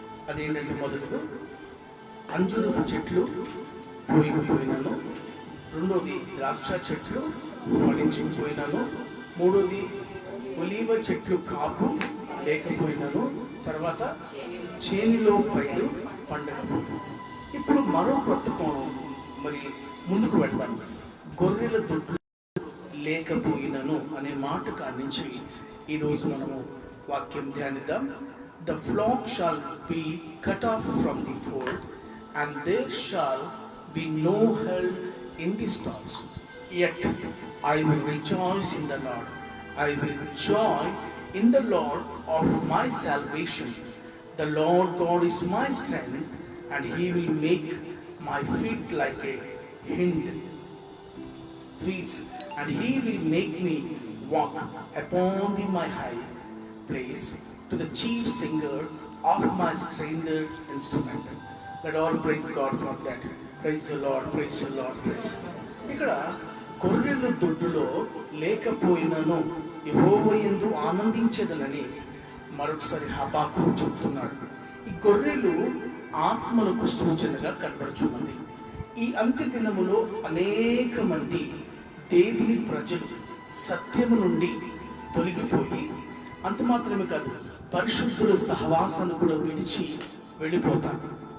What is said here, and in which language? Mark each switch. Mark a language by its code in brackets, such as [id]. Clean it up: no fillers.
[te] అదేంటంటే మొదటిది అంజూరపు చెట్లు పోయిపోయినాను, రెండోది ద్రాక్ష చెట్లు ఫలించిపోయినాను, మూడోది ఒలీవ చెట్లు కాపు లేకపోయినాను, తర్వాత చేనిలో పైరు పండగ. ఇప్పుడు మరో కొత్త కోణం మరి ముందుకు వెళ్తాం. గొర్రెల దొడ్లు లేకపోయినను అనే మాట కానించి ఈరోజు మనము వాక్యం ధ్యానిద్దాం. [en] The flock shall be cut off from the fold, and there shall be no herd in the stalls. Yet I will rejoice in the Lord. I will joy in the Lord of my salvation. The Lord God is my strength, and He will make my feet like a hind feet, and He will make me walk upon my high place to the chief singer of my stranger instrument. Let all praise God for that. Praise the Lord, praise the Lord, praise the Lord. [te] ఇక్కడ గొర్రెల దొడ్డులో లేకపోయినను యెహోవా యందు ఆనందించేదనని మరొకసారి హబాక్కూకు చెప్తున్నాడు. ఈ గొర్రెలు ఆత్మలకు సూచనగా కనబడుచున్నది. ఈ అంత్య దినములో అనేక మంది దేవుని ప్రజలు సత్యము నుండి తొలగిపోయి అంత మాత్రమే కాదు, పరిశుద్ధుల సహవాసాన్ని కూడా విడిచి వెళ్ళిపోతారు.